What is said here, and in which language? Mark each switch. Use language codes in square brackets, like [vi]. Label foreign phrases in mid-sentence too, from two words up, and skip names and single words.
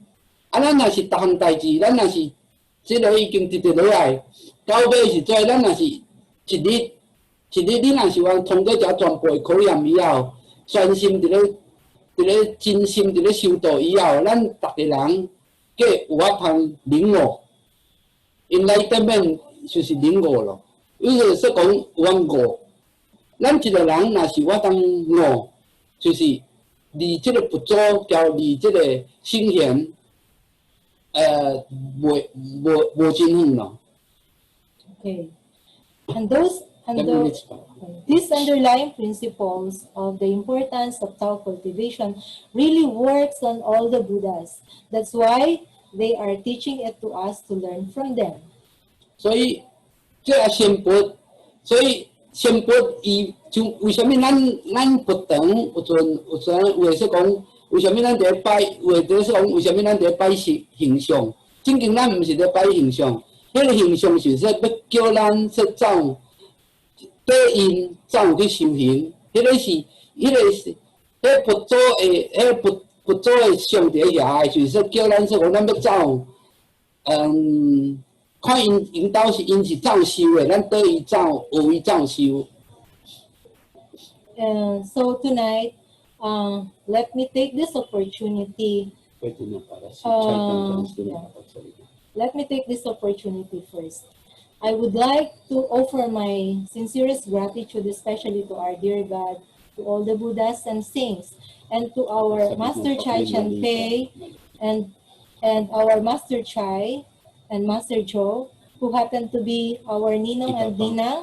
[nan] 啊，咱若是逐项代志，咱若是即个已经直直落来，到尾时阵，咱若是一日，你若是通过遮全部诶考验以后，专心伫咧真心伫咧修道以后，咱逐个人计有法通领悟。Enlightenment 就是领悟咯，意思说讲有法悟。咱一个人若是有法通悟，就是离即个不足，交离即个圣贤，无真远咯。 [en] Okay. These underlying principles of the importance of self-cultivation really works on all the Buddhas. That's why they are teaching it to us to learn from them. [nan] 所以这也先佛，所以先佛伊就为什么咱佛堂有诶说讲，为什么咱伫咧拜，有诶说讲为什么咱伫咧拜形象？正经咱毋是咧拜形象，迄个形象是说要叫咱说走对因走去修行，迄个佛祖诶，佛祖诶上帝遐诶，就是说叫咱说讲咱要走，看因兜是因是怎修诶，咱对伊走，学伊怎修。 [en] So tonight, let me take this opportunity. Let me take this opportunity first. I would like to offer my sincerest gratitude, especially to our dear God, to all the Buddhas and saints, and to our Master Chai Chanpei and our Master Chai and Master Cho, who happen to be our Ninong and Nina.